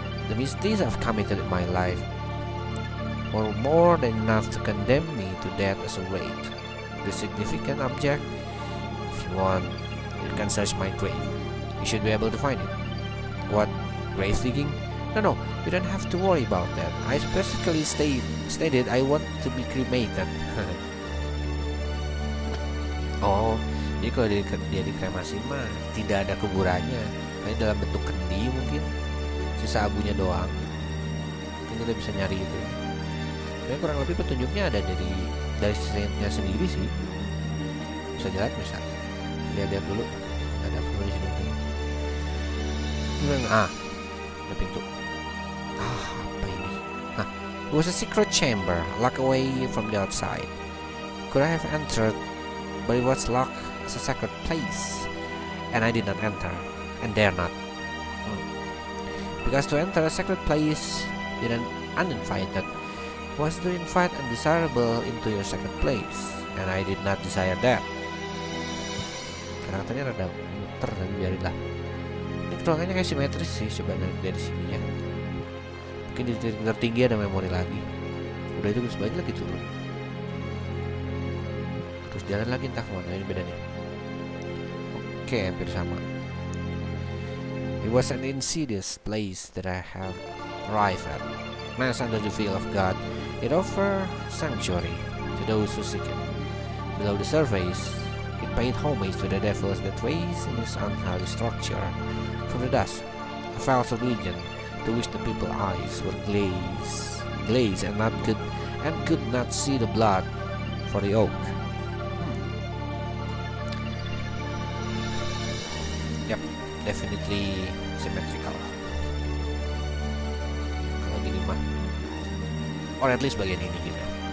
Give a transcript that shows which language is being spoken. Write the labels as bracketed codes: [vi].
[en] The misdeeds I've committed in my life were more than enough to condemn me to death as a wraith. The significant object, if you want, you can search my grave. You should be able to find it. What? Grave digging? No, you don't have to worry about that. I specifically stated I want to be cremated. [id] Oh, jadi kalau dia dikremasi mah tidak ada kuburannya, hanya dalam bentuk kendi mungkin, sisa abunya doang. Mungkin kita bisa nyari itu. Tapi kurang lebih petunjuknya ada dari Sainthnya sendiri sih. Bisa jalan bisa. Lihat-lihat dulu. Ada apa di sini? Gimana? Ada pintu. Apa ini? [en] It was a secret chamber, locked away from the outside. Could I have entered, but it was locked as a sacred place, and I did not enter, and dare not. Because to enter a sacred place with an uninvited was to invite undesirable into your sacred place, and I did not desire that. [id] Karena katanya rada muter, tapi biarinlah. Ini ruangannya kayak simetris sih, coba dari sini ya. Mungkin di titik tertinggi ada memori lagi. Udah itu sebanyak lagi turun. Terus jalan lagi entah kemana, ini beda nih. Oke, hampir sama. [en] It was an insidious place that I have arrived at. Mass under the veil of God, it offered sanctuary to those who seek it. Below the surface, it paid homage to the devils that raised in its unholy structure from the dust, a false religion to which the people's eyes were glazed and could not see the blood for the oak. Yep, definitely symmetrical. [id] Kalau gini mah, [en] or at least [id] bagian ini gitu.